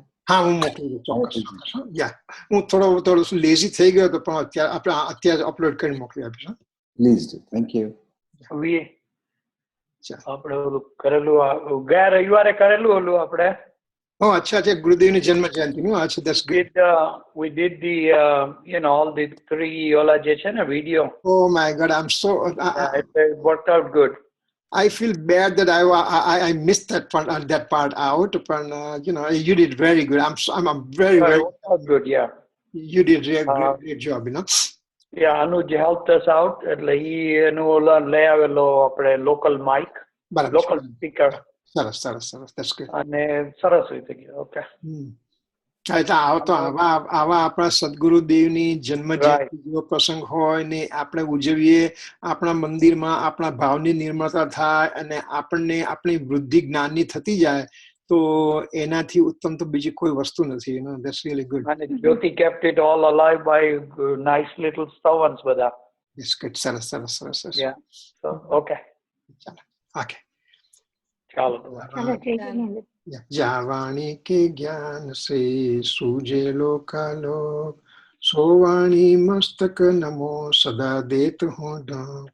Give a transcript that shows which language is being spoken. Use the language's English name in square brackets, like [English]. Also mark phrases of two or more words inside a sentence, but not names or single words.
[Gujarati] હા, હું મોકલી દઉં ચોક્કસ. હું થોડો લેઝી થઈ ગયો હતો પણ અત્યારે અપલોડ કરીને મોકલી આપીશ. [English] please do. thank you. [Gujarati] આપણે ઓલું કરેલું ગયા રવિવારે કરેલું ઓલું આપણે. Oh, અચ્છા, ગુરુદેવની જન્મ જયંતિનું. અચ્છા, [English] that's good. We did the all the 3 [Gujarati] ઓલા જે છે ને [English] વિડિયો. Oh my God, I'm so it worked out good. I feel bad that I missed that part out, but you did very good. I'm very It worked out good, yeah. You did a great job, Yeah, Anuj helped us out. [Gujarati] એટલે એનું ઓલા લઈ આવેલો આપણે [English] local mic, local speaker. [Gujarati] સરસ. [English] That's good. [Gujarati] અને સરસ રીતે ગયો. ઓકે. આવા આપણા સદગુરુદેવની જન્મ જયંતિ જેવો પ્રસંગ હોય ને આપણે ઉજવીએ, આપણા મંદિરમાં આપણા ભાવની નિર્મળતા થાય અને આપણને આપણી વૃદ્ધિ જ્ઞાનની થતી જાય તો એનાથી ઉત્તમ તો બીજી કોઈ વસ્તુ નથી. [English] That's really good. [Gujarati] અને જ્યોતિ [English] kept it all alive by nice little stones બધા. Yes, good. સરસ. Yeah. So okay. Okay. [Gujarati] ચાલો. ચાલો, જય જિનેન્દ્ર. [Hindi] जावाणी के ज्ञान से सूजे लोकालोक, सोवाणी मस्तक नमो सदा देत हुं ढांक.